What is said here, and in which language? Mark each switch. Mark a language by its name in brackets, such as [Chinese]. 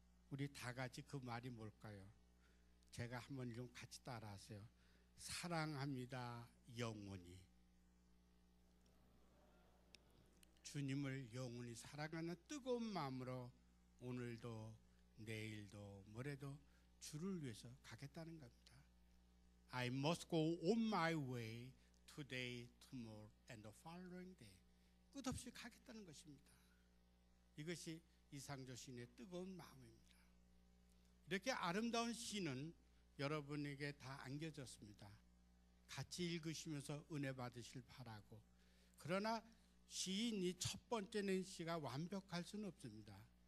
[Korean] 우리 다 같이 그 말이 뭘까요? 제가 한번 좀 같이 따라하세요. 사랑합니다, 영원히. 주님을 영원히 사랑하는 뜨거운 마음으로 오늘도 내일도 모레도 주를 위해서 가겠다는 겁니다. [English] I must go on my way today, tomorrow and the following day. [Korean] 끝없이 가겠다는 것입니다. 이것이 이상조 시인의 뜨거운 마음입니다. 이렇게 아름다운 시는 여러분에게 다 안겨졌습니다. 같이 읽으시면서 은혜 받으실 바라고, 그러나 시인이 첫 번째 낸 시가 완벽할 수는 없습니다.